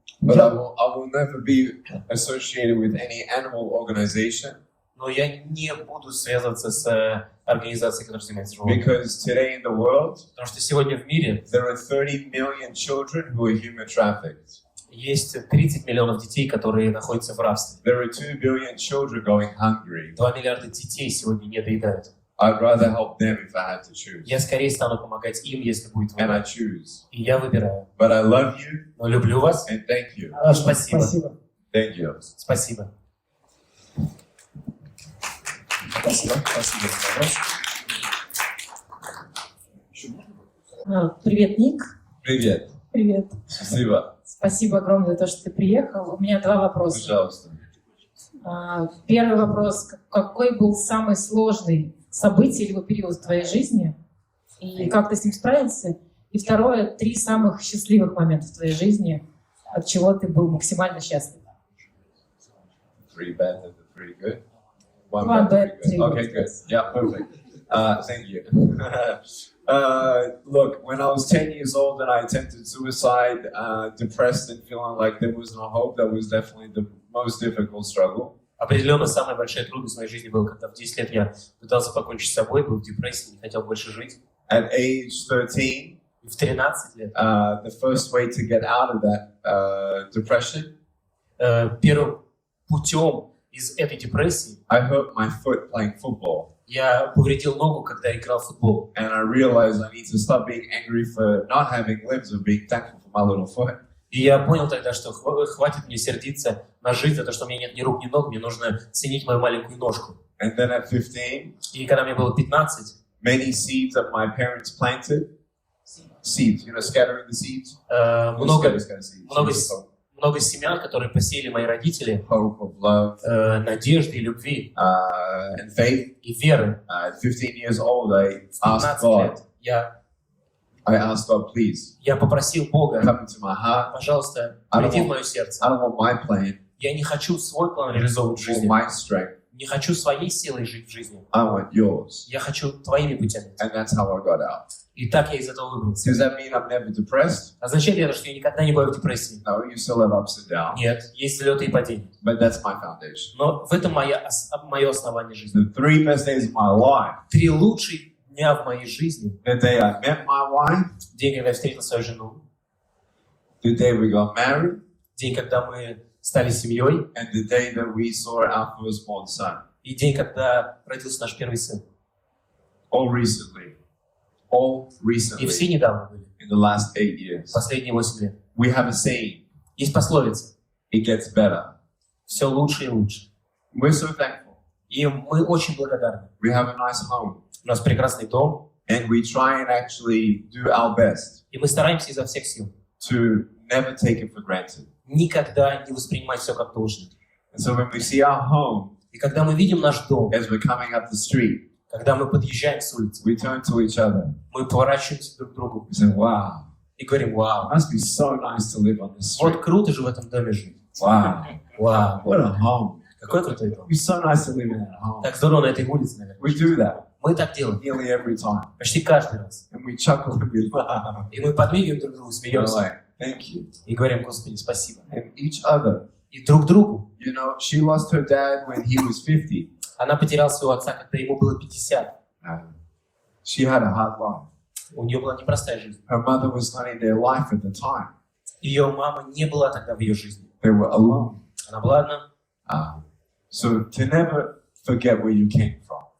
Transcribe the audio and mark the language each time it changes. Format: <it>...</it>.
<en>But I will never be associated with any animal organization.</en> <ru>Но я не буду связываться с организацией, которая занимается животными.</ru> <en>Because today in the world,</en> <ru>Потому что сегодня в мире</ru> <en>there are 30 million children who are human trafficked.</en> <ru>есть 30 миллионов детей, которые находятся в рабстве.</ru> <en>There are 2 billion children going hungry.</en> <ru>2 миллиарда детей сегодня не доедают.</ru> <en>I'd rather help them if I had to choose.</en> <ru>Я скорее стану помогать им, если будет</ru> <en>And I</en> <ru>выбор.</ru> <en>choose.</en> <ru>И я выбираю.</ru> <en>But I love you</en> <ru>Но люблю вас.</ru> <en>and thank you.</en> <ru>Спасибо. Спасибо.</ru> <en>Thank you.</en> <ru>Спасибо. Спасибо. Спасибо за вопрос. Привет, Ник. Привет. Привет. Спасибо. Спасибо огромное за то, что ты приехал. У меня 2 вопроса. Пожалуйста. Первый вопрос. Какой был самый сложный событие или период в твоей жизни? И как ты с ним справился? И второе, 3 самых счастливых момента в твоей жизни, от чего ты был максимально счастлив.</ru> <en>3 bad and 3 good. One bad, bad, 3 3 good. Okay, good. good. Yeah, perfect. Thank you. Look, when I was 10 years old and I attempted suicide, depressed and feeling like there was no hope, that was definitely the most difficult struggle.</en> <ru>Определенно, самая большая трудность в моей жизни была, когда в 10 лет я пытался покончить с собой, был в депрессии, не хотел больше жить.</ru> <en>At age 13,</en> <ru>В 13 лет</ru> <en>the first way to get out of that depression,</en> <ru>первым путем из этой депрессии</ru> <en>I hurt my foot playing football.</en> <ru>я повредил ногу, когда играл в футбол.</ru> <en>And I realized I need to stop being angry for not having limbs and being thankful for my little foot.</en> <ru>И я понял тогда, что хватит мне сердиться на жизнь за то, что у меня нет ни рук, ни ног, мне нужно ценить мою маленькую ножку.</ru> <en>And then at 15,</en> <ru>И когда мне было 15,</ru> <en>many seeds that my parents planted, seeds, scattering the seeds.</en> <ru>много</ru> <en>Seeds.</en> <ru>много семян, которые посеяли мои родители,</ru> <en>Hope of love</en> <ru>надежды и любви,</ru> <en>and faith.</en> <ru>и веры.</ru> <en>At 15 years old, I</en> <ru>В</ru> <en>asked</en> <ru>15</ru> <en>God,</en> <ru>лет</ru> <en>please,</en> <ru>я попросил Бога,</ru> <en>come into my heart.</en> <ru>пожалуйста,</ru> <en>I don't</en> <ru>приди в</ru> <en>want-</en> <ru>мое сердце.</ru> <en>I don't want my plan</en> <ru>Я не хочу свой план реализовывать в</ru> <en>or</en> <ru>жизни,</ru> <en>my strength.</en> <ru>не хочу своей силой жить в жизни.</ru> <en>I want yours.</en> <ru>Я хочу твоими путями.</ru> <en>And that's how I got out.</en> <ru>И так я из этого выбрался.</ru> <en>Does that mean I'm never depressed?</en> <ru>Означает ли это, что я никогда не бываю в депрессии?</ru> <en>No, you still have ups and downs.</en> <ru>Нет, есть взлеты и падения.</ru> <en>But that's my foundation.</en> <ru>Но в этом мое основание жизни.</ru> <en>The 3 best days of my life.</en> <ru>3 лучших дня в моей жизни.</ru> <en>The day I met my wife,</en> <ru>День, когда я встретил свою жену.</ru> <en>the day we got married,</en> <ru>День, когда мы стали семьей.</ru> <en>and the day that we saw our firstborn son.</en> <ru>И день, когда родился наш первый сын.</ru> <en>All recently. All</en> <ru>И все</ru> <en>recently.</en> <ru>недавно были.</ru> <en>In the last 8 years.</en> <ru>Последние 8 лет.</ru> <en>We have a saying.</en> <ru>Есть пословица.</ru> <en>It gets better.</en> <ru>Все лучше и лучше.</ru> <en>We're so thankful.</en> <ru>И мы очень благодарны.</ru> <en>We have a nice home.</en> <ru>У нас прекрасный дом.</ru> <en>And we try and actually do our best</en> <ru>И мы стараемся изо всех сил</ru> <en>to never take it for granted.</en> <ru>никогда не воспринимать все как должное.</ru> <en>And so when we see our home</en> <ru>И когда мы видим наш дом,</ru> <en>as we're coming up the street,</en> <ru>когда мы подъезжаем с улицы,</ru> <en>we turn to each other.</en> <ru>мы поворачиваемся друг к другу</ru> <en>We say, wow,</en> <ru>и говорим:</ru> <en>it</en> <ru>вау,</ru> <en>must be so nice to live on this street.</en> <ru>вот круто же в этом доме жить.</ru> <en>Wow,</en> <ru>Вау,</ru> <en>what a home.</en> <ru>какой крутой дом.</ru> <en>It'd be so nice to live in that home.</en> <ru>Так здорово на этой улице, наверное.</ru> <en>We do that</en> <ru>Мы так делаем</ru> <en>nearly every time.</en> <ru>почти каждый раз.</ru> <en>And we chuckle and we laugh.</en> <ru>И мы подмигиваем друг другу,</ru> <en>We're</en> <ru>смеемся</ru> <en>like, thank you.</en> <ru>и говорим: Господи, спасибо.</ru> <en>And each other.</en> <ru>И друг другу.</ru> <en>She lost her dad when he was 50.</en> <ru>Она потеряла своего отца, когда ему было 50.</ru> <en>She had a hard life.</en> <ru>У нее была непростая жизнь.</ru> <en>Her mother was not in their life at the time.</en> <ru>Ее мама не была тогда в ее жизни.</ru> <en>They were alone.</en> <ru>Она была одна.</ru> <en>So to never forget where you came from.</en>